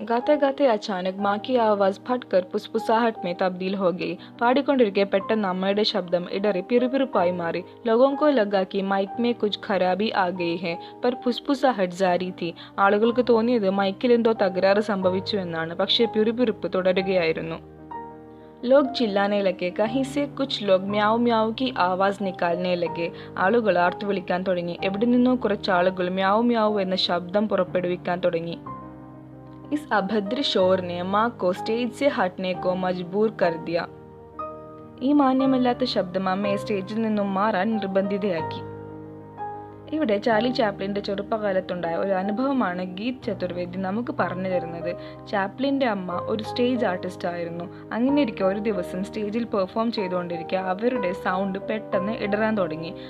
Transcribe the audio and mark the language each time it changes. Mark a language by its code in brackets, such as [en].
[hi] गाते गाते अचानक माँ की आवाज़ फटकर फुसफुसाहट में तब्दील हो गई. [ml] പാടിക്കൊണ്ടിരിക്കെ പെട്ടെന്ന് അമ്മയുടെ ശബ്ദം ഇടറി പിറുപിറുപ്പായി മാറി. [hi] लोगों को लगा कि माइक में कुछ खराबी आ गई है, पर फुसफुसाहट जारी थी. [ml] ആളുകൾക്ക് തോന്നിയത് മൈക്കിൽ എന്തോ തകരാറ് സംഭവിച്ചു എന്നാണ്. പക്ഷേ പിറുപിറുപ്പ് തുടരുകയായിരുന്നു. [hi] लोग चिल्लाने लगे. कहीं से कुछ लोग म्याऊ म्याऊ की आवाज़ निकालने लगे. [ml] ആളുകൾ ആർത്തു വിളിക്കാൻ തുടങ്ങി. എവിടെ നിന്നോ കുറച്ച് ആളുകൾ മ്യാവ് മ്യാവ് എന്ന ശബ്ദം പുറപ്പെടുവിക്കാൻ തുടങ്ങി. [hi] इस अभद्र शोर ने माँ को स्टेज से हटने को मजबूर कर दिया. [ml] ഈ മാന്യമല്ലാത്ത ശബ്ദം അമ്മയെ സ്റ്റേജിൽ നിന്നും മാറാൻ നിർബന്ധിതയാക്കി. ഇവിടെ ചാർലി ചാപ്ലിൻ്റെ ചെറുപ്പകാലത്തുണ്ടായ ഒരു അനുഭവമാണ് ഗീത് ചതുർവേദി നമുക്ക് പറഞ്ഞു തരുന്നത്. ചാപ്ലിൻ്റെ അമ്മ ഒരു സ്റ്റേജ് ആർട്ടിസ്റ്റ് ആയിരുന്നു. അങ്ങനെ ഇരിക്കെ ഒരു ദിവസം സ്റ്റേജിൽ പെർഫോം ചെയ്തുകൊണ്ടിരിക്കെ അവരുടെ സൗണ്ട് പെട്ടെന്ന് ഇടറാൻ തുടങ്ങി.